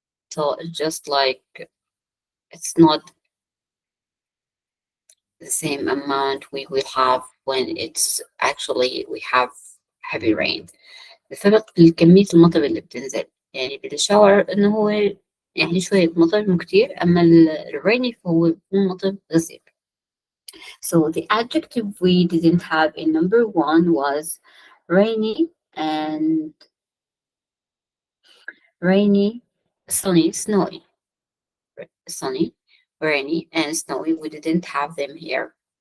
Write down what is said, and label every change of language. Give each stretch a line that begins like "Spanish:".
English: So it's just like, it's not the same amount we will have when it's actually we have heavy rain.
Arabic: بسبب كمية المطر اللي بتنزل. يعني بالشاور إنه هو يعني شوية مطر مو كتير، أما الريني فهو بيكون مطر غزير.
English: So the adjective we didn't have in number 1 was rainy and rainy, sunny, snowy. Sunny, rainy, and snowy. We didn't have them here.